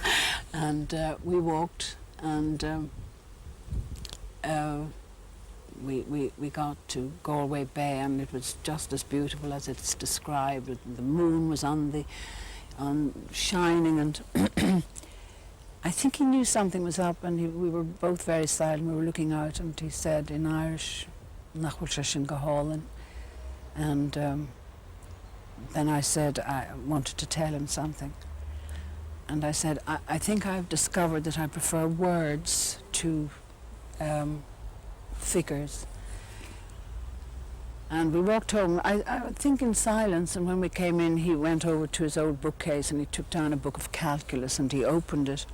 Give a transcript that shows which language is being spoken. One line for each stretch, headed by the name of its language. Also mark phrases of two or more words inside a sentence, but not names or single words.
English: And we walked, and we got to Galway Bay, and it was just as beautiful as it's described. The moon was shining, and I think he knew something was up, and we were both very silent. We were looking out, and he said in Irish,
Irish: "Nach bhfuil sé sin go hálainn."
English: And then I said I wanted to tell him something. And I said, I think I've discovered that I prefer words to figures. And we walked home, I think in silence, and when we came in, he went over to his old bookcase and he took down a book of calculus and he opened it.